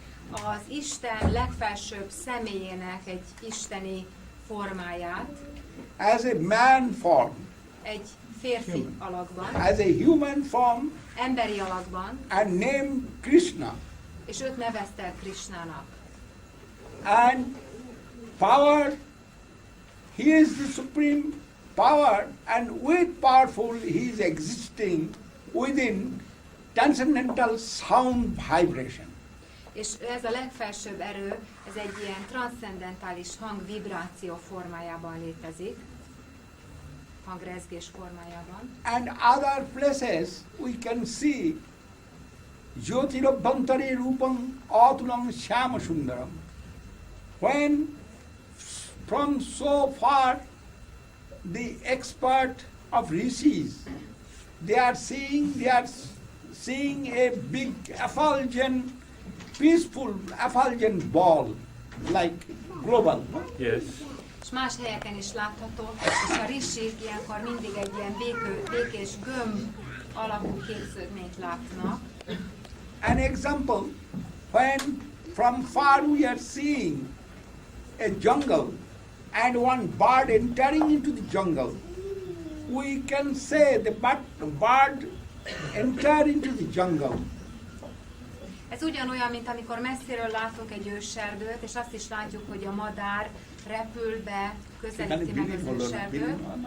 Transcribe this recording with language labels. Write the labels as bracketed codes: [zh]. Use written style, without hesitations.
[hu] Az Isten legfelsőbb személyének egy isteni formáját. [en] As a man form. [hu] Egy férfi alakban. [en] As a human form. [hu] Emberi alakban. [en] And named Krishna. [hu] És őt nevezte el Krishnának. [en] And power, he is the supreme power, and with powerful he is existing within transcendental sound vibration. [hu] És ez a legfelsőbb erő, ez egy ilyen transzcendentális hangvibráció formájában létezik, hangrezgés formájában. [en] And other places we can see [sa] Jyotirabhantare Rupam Atulam Shyama Sundaram. [en] When from so far the expert of rishis, they are seeing a big effulgent, peaceful effulgent ball, like global. Yes. [hu] És más helyeken is látható, és a rishik ilyenkor mindig egy ilyen békés gömb alakú képződményt látnak. [en] An example, when from far we are seeing a jungle and one bird entering into the jungle, we can say the bird entered into the jungle. [hu] Ez ugyanolyan, mint amikor messziről látunk egy őserdőt, és azt is látjuk, hogy a madár repül be, közelíti meg az őserdőt.